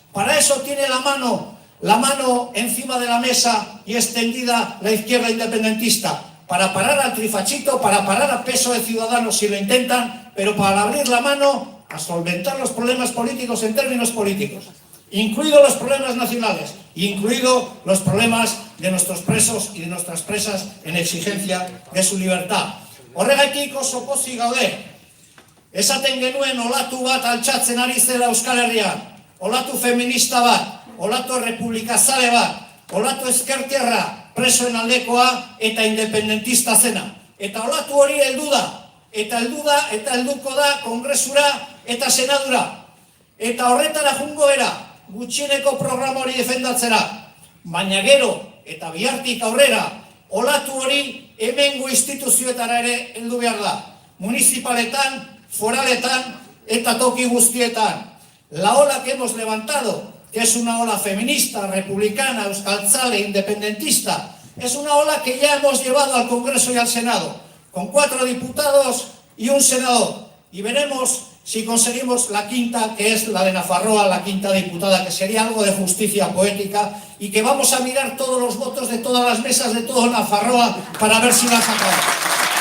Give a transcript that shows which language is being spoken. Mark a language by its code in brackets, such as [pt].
[es] Para eso tiene la mano encima de la mesa y extendida la izquierda independentista, para parar al trifachito, para parar a peso de Ciudadanos si lo intentan, pero para abrir la mano a solventar los problemas políticos en términos políticos, incluidos los problemas nacionales, incluidos los problemas de nuestros presos y de nuestras presas en exigencia de su libertad. [eu] Horregatik oso pozik gaude, esaten genuen olatu bat altxatzen ari zela Euskal Herrian, olatu feminista bat, olatu republikazale bat, olatu ezkertiarra presoen aldekoa eta independentista zena. Eta olatu hori heldu da, eta helduko da Kongresura eta Senadura. Eta horretara jungo era, gutxieneko programa hori defendatzera. Baina gero, eta bihartik aurrera, olatu hori hemengo instituzioetara ere heldu behar da. Municipaletan, foraletan eta toki guztietan. [es] La ola que hemos levantado, que es una ola feminista, republicana, euskaltzale, independentista, es una ola que ya hemos llevado al Congreso y al Senado, con 4 diputados y un senador. Y veremos si conseguimos la quinta, que es la de Nafarroa, la quinta diputada, que sería algo de justicia poética, y que vamos a mirar todos los votos de todas las mesas de todo Nafarroa para ver si la sacamos.